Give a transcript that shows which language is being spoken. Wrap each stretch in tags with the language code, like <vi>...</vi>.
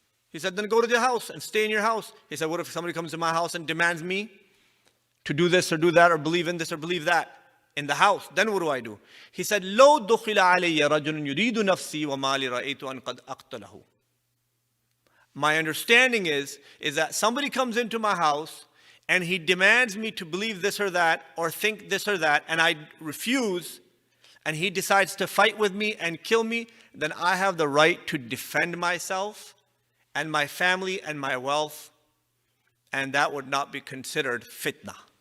<en>He said, then go to your house and stay in your house. He said, what if somebody comes to my house and demands me to do this or do that or believe in this or believe that in the house? Then what do? He said,</en> <ar>لو دخل علي رجل يريد نفسي وما لي رأيت أن قد أقتله.</ar> <en>My understanding is that somebody comes into my house and he demands me to believe this or that or think this or that, and I refuse, and he decides to fight with me and kill me, then I have the right to defend myself and my family and my wealth, and that would not be considered fitna.</en>